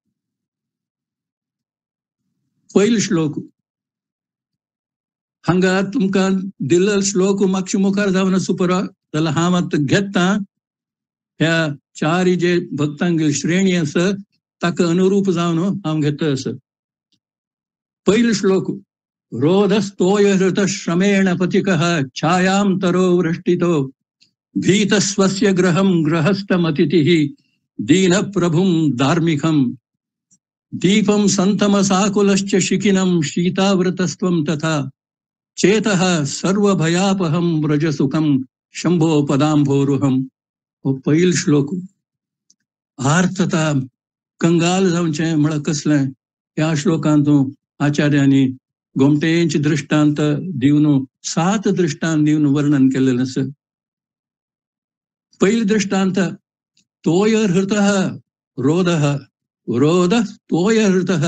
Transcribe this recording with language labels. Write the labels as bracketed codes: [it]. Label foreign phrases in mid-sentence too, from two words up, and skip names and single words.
[kok] पयलो श्लोक हांगा तुमकां दिल्लो श्लोक मातशें मुखार जावना सुपर जाल्यार हांव आतां घेता ह्या 4 जे भक्तांगेली श्रेणी आसा ताका अनुरूप जावन हांव घेता आसा. पयलो श्लोक [sa] रोधस्तोय हृत श्रमेण पथिकः छायां तरो वृष्टितो भीतस्वस्य गृहं गृहस्थमतिथिः दीन प्रभुं धार्मिकं दीपं सन्तमसाकुलश्च शिखिनं शीतावृतस्त्वं तथा चेतः सर्वभयापहं व्रजसुखं शंभो पदांभोरुहं. [kok] हो पयलो श्लोक. आर्थता कंगाल जावचें म्हळ्यार कसलें ह्या श्लोकांतूं आचार्यांनी गोमटेंचे दृश्टांत दिवन 7 दृश्टांत दिवन वर्णन केलेलें आसा. पयलो दृश्टांत [sa] तोय हृतः रोधः रोध तोय हृतः.